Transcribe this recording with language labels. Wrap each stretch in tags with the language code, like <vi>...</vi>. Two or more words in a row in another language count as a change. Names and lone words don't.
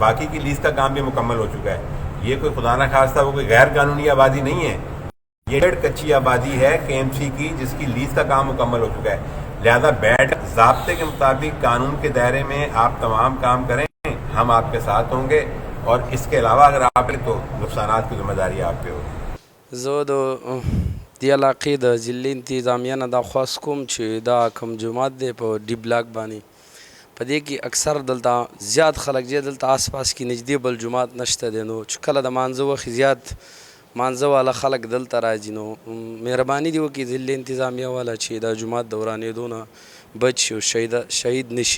<ur>باقی کی لیز کا کام بھی مکمل ہو چکا ہے. یہ کوئی خدا نہ خواستہ وہ کوئی غیر قانونی آبادی نہیں ہے، یہ کچی آبادی ہے KMC کی، جس کی لیز کا کام مکمل ہو چکا ہے. لہذا بیٹھ ضابطے کے مطابق قانون کے دائرے میں آپ تمام کام کریں، ہم آپ کے ساتھ ہوں گے. اور اس کے علاوہ اگر آپ تو نقصانات کی ذمہ داری آپ پہ ہوگی.</ur> <ps>زه د دې علاقې د ضلعي انتظامیه نه دا خواست کوم چې دا کوم جومات دی په ډي بلاک باندې، په دې کې اکثر دلته زیات خلک چې دلته آس پاس کې نږدې بل جومات نشته دی، نو چې کله د مانځه وخت زیات مانځه والا خلک دلته راځي، نو مهرباني دې وکړي ضلعي انتظامیه والا چې دا جومات د ورانېدو نه بچ شي او شهید نشي.</ps>